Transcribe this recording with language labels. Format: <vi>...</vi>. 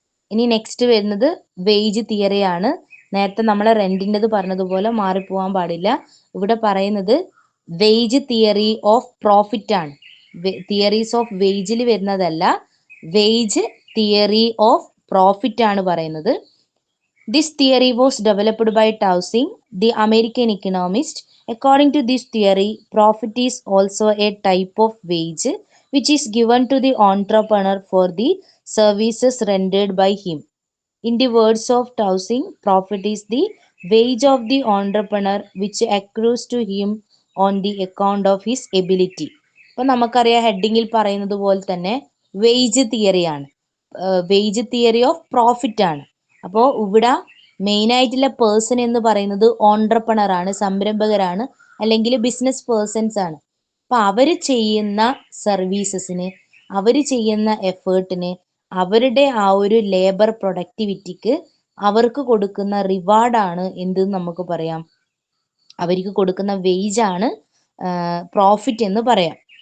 <ml>ഇനി നെക്സ്റ്റ് വരുന്നത് wage theory ആണ്. നേരത്തെ നമ്മൾ റെന്റിൻ്റെത് പറഞ്ഞതുപോലെ മാറിപ്പോവാൻ പാടില്ല. ഇവിടെ പറയുന്നത് വേജ് തിയറി ഓഫ് പ്രോഫിറ്റ് ആണ്. തിയറീസ് ഓഫ് വേജിൽ വരുന്നതല്ല, വേജ് തിയറി ഓഫ് പ്രോഫിറ്റ് ആണ് പറയുന്നത്.</ml> <en>This theory was developed by Towsing, the American economist. According to this theory, profit is also a type of wage which is given to the entrepreneur for the services rendered by him. In the words of Towsing, profit is the wage of the entrepreneur which accrues to him on the account of his ability.</en> <ml>അപ്പോൾ നമുക്കറിയാം ഹെഡിങ്ങിൽ പറയുന്നത് പോലെ തന്നെ wage തിയറിയാണ്, wage theory of profit ആണ്. അപ്പോൾ ഇവിടെ മെയിനായിട്ടുള്ള person എന്ന് പറയുന്നത് ഓൺട്രപ്രണർ ആണ്, സംരംഭകരാണ്, അല്ലെങ്കിൽ ബിസിനസ് പേഴ്സൺസ് ആണ്. അപ്പോൾ അവർ ചെയ്യുന്ന സർവീസസിന്, അവർ ചെയ്യുന്ന എഫേർട്ടിന്, അവരുടെ ആ ഒരു ലേബർ പ്രൊഡക്ടിവിറ്റിക്ക് അവർക്ക് കൊടുക്കുന്ന റിവാർഡാണ് എന്തെന്ന് നമുക്ക് പറയാം, അവർക്ക് കൊടുക്കുന്ന വേജാണ് പ്രോഫിറ്റ് എന്ന് പറയാം.</ml>